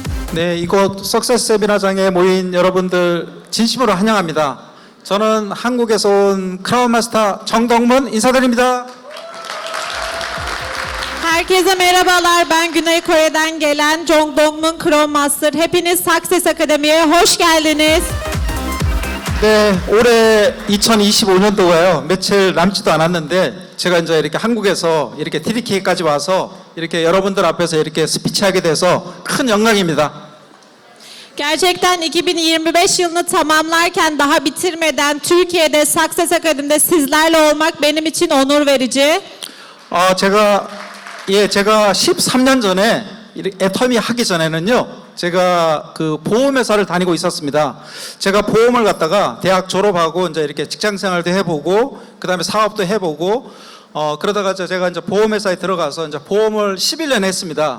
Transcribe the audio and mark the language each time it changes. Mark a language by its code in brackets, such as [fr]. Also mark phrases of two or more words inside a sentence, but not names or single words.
[ko] 네, 이곳 석세스 세미나장에 moin 여러분들 진심으로 환영합니다. 저는 한국에서 온 크라운 마스터 정동문 인사드립니다. [tr] Herkese merhabalar. Ben Güney Kore'den gelen Jong Dongmun Crown Master. Hepiniz Success Akademi'ye hoş geldiniz. [ko] 네, 올해 2025년도가요. 며칠 남지도 않았는데 제가 이제 이렇게 한국에서 이렇게 TDK까지 와서 이렇게 여러분들 앞에서 이렇게 스피치하게 돼서 큰 영광입니다. [tr] Gerçekten 2025 yılını tamamlarken daha bitirmeden Türkiye'de Success Akademi'de sizlerle olmak benim için onur verici. [ko] 제가 13년 전에 애터미 하기 전에는요, 제가 그 보험회사를 다니고 있었습니다. 제가 보험을 갖다가 대학 졸업하고 이제 이렇게 직장 생활도 해보고, 그 다음에 사업도 해보고, 그러다가 제가 이제 보험회사에 들어가서 이제 보험을 11년 했습니다.